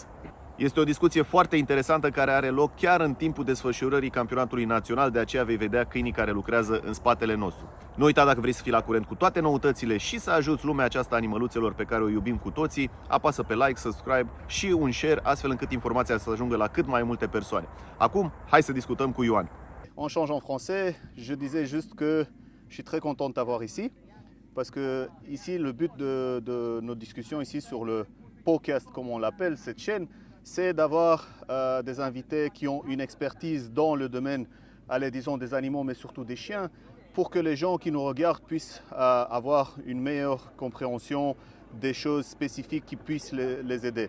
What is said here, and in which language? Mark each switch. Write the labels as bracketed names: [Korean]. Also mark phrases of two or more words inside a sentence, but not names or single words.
[Romanian] Este o discuție foarte interesantă care are loc chiar în timpul desfășurării campionatului național, de aceea vei vedea câinii care lucrează în spatele nostru. Nu uita, dacă vrei să fii la curent cu toate noutățile și să ajuți lumea aceasta animăluțelor pe care o iubim cu toții, apasă pe [English] like, subscribe [Romanian] și un share, astfel încât informația să ajungă la cât mai multe persoane. Acum, hai să discutăm cu Ioan. [French] On change en français, je disais juste que je suis très content de t'avoir ici, parce que ici le but de nos discussions ici sur le podcast, comme on l'appelle, cette chaîne, c'est d'avoir des invités qui ont une expertise dans le domaine, allez, disons des animaux, mais surtout des chiens, pour que les gens qui nous regardent puissent avoir une meilleure compréhension des choses spécifiques qui puissent les aider.